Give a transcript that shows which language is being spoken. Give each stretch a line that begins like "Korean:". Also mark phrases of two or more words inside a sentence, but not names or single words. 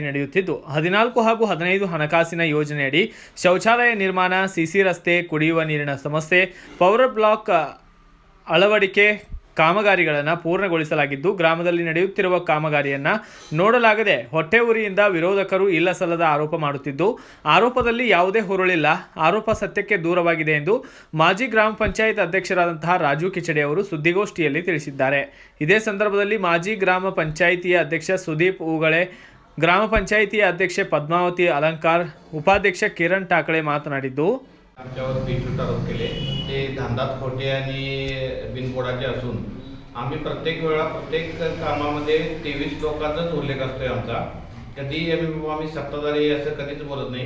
Kannada: ನಡೆಯುತ್ತಿದ್ದು 14 ಹಾಗೂ 15 ಹಣಕಾಸಿನ ಯೋಜನೆಯಡಿ ಶೌಚಾಲಯ ನಿರ್ಮಾಣ, ಸಿಸಿ ರಸ್ತೆ, ಕುಡಿಯುವ ನೀರಿನ ಸಮಸ್ಯೆ, ಪವರ್ ಬ್ಲಾಕ್ ಅಳವಡಿಕೆ ಕಾಮಗಾರಿಗಳನ್ನು ಪೂರ್ಣಗೊಳಿಸಲಾಗಿದ್ದು, ಗ್ರಾಮದಲ್ಲಿ ನಡೆಯುತ್ತಿರುವ ಕಾಮಗಾರಿಯನ್ನು ನೋಡಲಾಗದೆ ಹೊಟ್ಟೆ ಉರಿಯಿಂದ ವಿರೋಧಕರು ಇಲ್ಲಸಲ್ಲದ ಆರೋಪ ಮಾಡುತ್ತಿದ್ದು, ಆರೋಪದಲ್ಲಿ ಯಾವುದೇ ಹುರುಳಿಲ್ಲ, ಆರೋಪ ಸತ್ಯಕ್ಕೆ ದೂರವಾಗಿದೆ ಎಂದು ಮಾಜಿ ಗ್ರಾಮ ಪಂಚಾಯತ್ ಅಧ್ಯಕ್ಷರಾದಂತಹ ರಾಜು ಕಿಚಡೆ ಅವರು ಸುದ್ದಿಗೋಷ್ಠಿಯಲ್ಲಿ ತಿಳಿಸಿದ್ದಾರೆ. ಇದೇ ಸಂದರ್ಭದಲ್ಲಿ ಮಾಜಿ ಗ್ರಾಮ ಪಂಚಾಯಿತಿಯ ಅಧ್ಯಕ್ಷ ಸುದೀಪ್ ಉಗಳೆ, ಗ್ರಾಮ ಪಂಚಾಯಿತಿಯ ಅಧ್ಯಕ್ಷೆ पद्मावती अलंकार, उपाध्यक्ष किरण टाकळे मातनाडिದ್ದು
Marathi: आमच्यावर बेछूट आरोप केले ते धांदात खोटे आणि बिनबुडाचे असून आम्ही प्रत्येक वेळा प्रत्येक कामामध्ये 23 लोकांचाच उल्लेख असतोय आमचा. कधी आम्ही सत्ताधारी असं कधीच बोलत नाही.